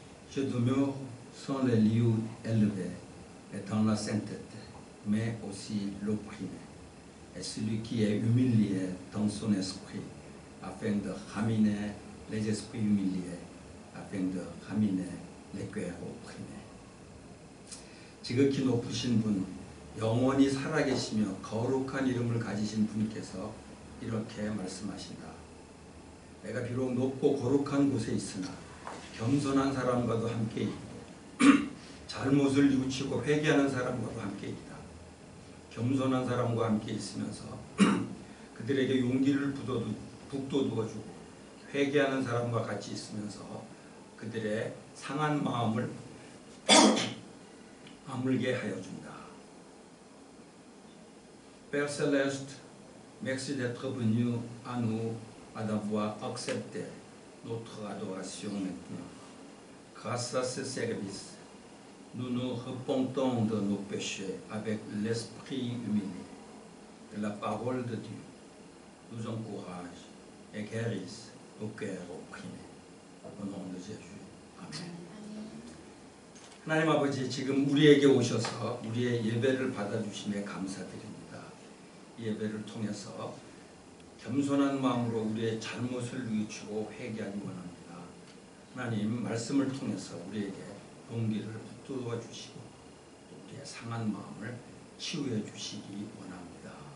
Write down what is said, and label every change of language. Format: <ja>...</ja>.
<fr>Je demeure sans les lieux élevés et dans la sainteté, mais aussi l'opprimé, et celui qui est humilié dans son esprit, afin de ramener les esprits humiliés, afin de ramener les cœurs opprimés.</fr> <ko>지극히 높으신 분, 영원히 살아계시며 거룩한 이름을 가지신 분께서 이렇게 말씀하신다. 내가 비록 높고 거룩한 곳에 있으나 겸손한 사람과도 함께 있고 잘못을 뉘우치고 회개하는 사람과도 함께 있다. 겸손한 사람과 함께 있으면서 그들에게 용기를 북돋워주고 회개하는 사람과 같이 있으면서 그들의 상한 마음을 아물게 하여 준다.</ko> <fr>Père Céleste, merci d'être venu à nous, à d'avoir accepté notre adoration maintenant. Grâce à ce service, nous nous repentons de nos péchés avec l'esprit humilié. Que la parole de Dieu nous encourage et guérisse nos cœurs opprimés. Au nom de Jésus. Amen.</fr> <ko>하나님 아버지, 지금 우리에게 오셔서 우리의 예배를 받아주심에 감사드립니다. 이 예배를 통해서 겸손한 마음으로 우리의 잘못을 뉘우치고 회개하기 원합니다. 하나님, 말씀을 통해서 우리에게 용기를 북돋워 주시고 우리의 상한 마음을 치유해 주시기 원합니다.</ko>